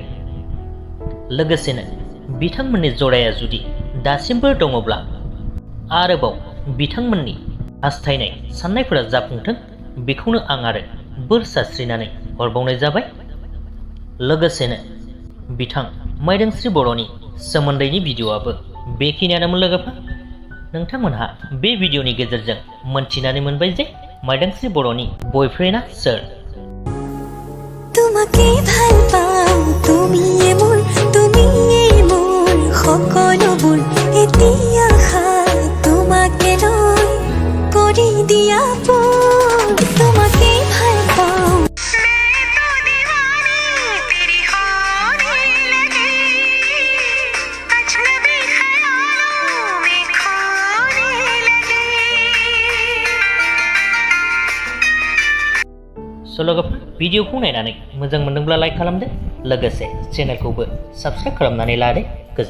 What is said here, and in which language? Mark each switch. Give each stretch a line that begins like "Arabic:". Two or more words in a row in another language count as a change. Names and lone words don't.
Bodo: लोगोसेनो बिथांमोननि जराया जुदि दासिमबो दङब्ला आरोबाव बिथांमोननि हास्थायनाय साननायफोरा जाफुंथों, बेखौनो आं आरो बोर सारस्रिनानै हरबावनाय जाबाय। लोगोसेनो बिथां माइदांस्रि बर'नि सोमोन्दैनि भिडिअआबो बेखिनियानोमोन। लोगोफोर, नोंथांमोनहा बे भिडिअनि गेजेरजों मोनथिनानै मोनबाय जे माइदांस्रि बर'नि बयफ्रेन्डआ सोर।
Assamese: তোমাকে ভাল পাওঁ, তুমিয়ে মোৰ সকলোবোৰ, এতিয়া তোমাকে লৈ কৰি দিয়া পোন, তোমাকে ভাল পাওঁ।
Bodo: लोगोफोर, भिडिअखौ नायनानै मोजां मोनदोंब्ला लाइक खालामदो, लोगोसे चेनेलखौबो साबस्क्राइब खालामनानै लादो।